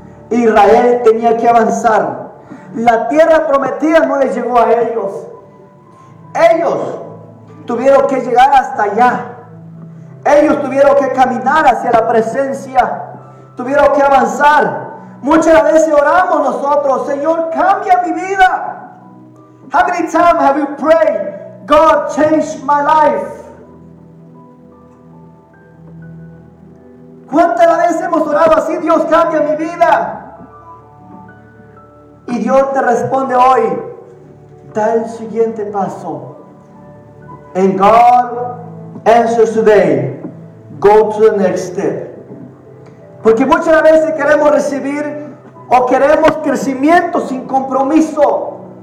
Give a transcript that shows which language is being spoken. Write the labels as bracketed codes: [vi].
[es] Israel tenía que avanzar. La tierra prometida no les llegó a ellos. Ellos tuvieron que llegar hasta allá. Ellos tuvieron que caminar hacia la presencia. Tuvieron que avanzar. Muchas veces oramos nosotros, Señor, cambia mi vida. [en] How many times have you prayed, God, change my life? [es] ¿Cuántas veces hemos orado así, Dios, cambia mi vida? Y Dios te responde hoy, da el siguiente paso. [en] And God answers today, go to the next step. [es] Porque muchas veces queremos recibir o queremos crecimiento sin compromiso.